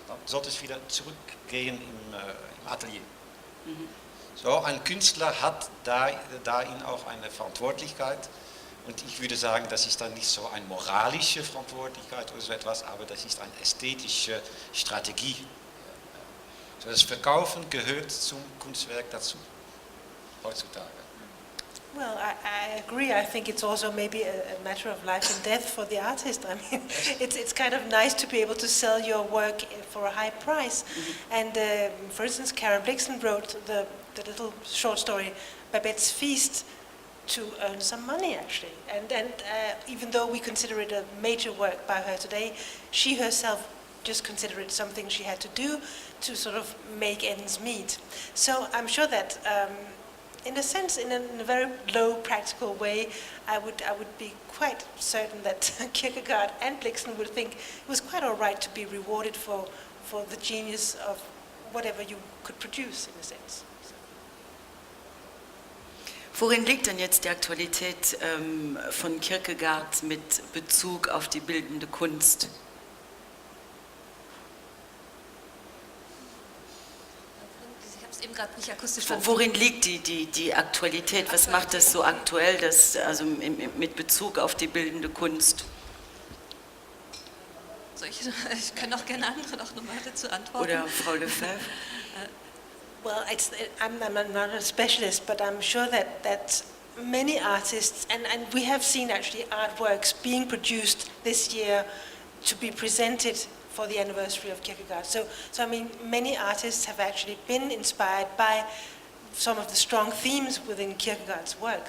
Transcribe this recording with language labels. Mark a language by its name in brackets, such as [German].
[German] dann sollte es wieder zurückgehen im Atelier. So, ein Künstler hat darin auch eine Verantwortlichkeit. Und ich würde sagen, das ist dann nicht so eine moralische Verantwortlichkeit oder so etwas, aber das ist eine ästhetische Strategie. So, das Verkaufen gehört zum Kunstwerk dazu, heutzutage. [English] Well, I agree. I think it's also maybe a matter of life and death for the artist. I mean, it's kind of nice to be able to sell your work for a high price. And for instance, Karen Blixen wrote the little short story, Babette's Feast, to earn some money actually. And even though we consider it a major work by her today, she herself just considered it something she had to do to sort of make ends meet. So I'm sure that in a sense, in a very low practical way, I would be quite certain that Kierkegaard and Blixen would think it was quite all right to be rewarded for the genius of whatever you could produce, in a sense. [German] Worin liegt denn jetzt die Aktualität von Kierkegaard mit Bezug auf die bildende Kunst? Ich habe es eben gerade nicht akustisch Worin liegt die Aktualität? Was macht das so aktuell, also mit Bezug auf die bildende Kunst? Ich kann auch gerne andere noch nochmal dazu antworten. Oder Frau Lefebvre? [English] Well, I'm not a specialist, but I'm sure that many artists, and we have seen actually artworks being produced this year to be presented for the anniversary of Kierkegaard. So I mean, many artists have actually been inspired by some of the strong themes within Kierkegaard's work.